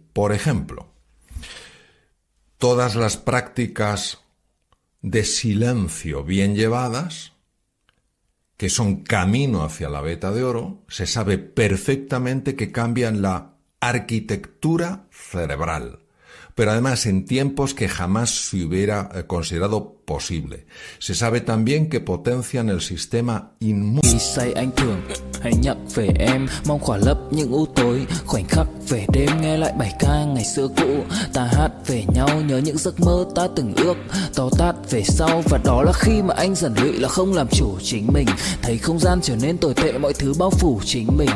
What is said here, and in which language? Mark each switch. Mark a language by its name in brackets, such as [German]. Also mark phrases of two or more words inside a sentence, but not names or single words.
[Spanish] Por ejemplo, todas las prácticas de silencio bien llevadas, que son camino hacia la veta de oro, se sabe perfectamente que cambian la arquitectura cerebral, pero además en tiempos que jamás se hubiera considerado posible. Se sabe también que potencian el sistema inmune. [Vietnamese] Say anh thường hãy nhắc về em, mong khỏa lấp những u tối, khoảnh khắc về đêm nghe lại bài ca ngày xưa cũ. Ta hát về nhau nhớ những giấc mơ ta từng ước, to tát về sau, và đó là khi mà anh dần lụy là không làm chủ chính mình, thấy không gian trở nên tồi tệ, mọi thứ bao phủ chính mình.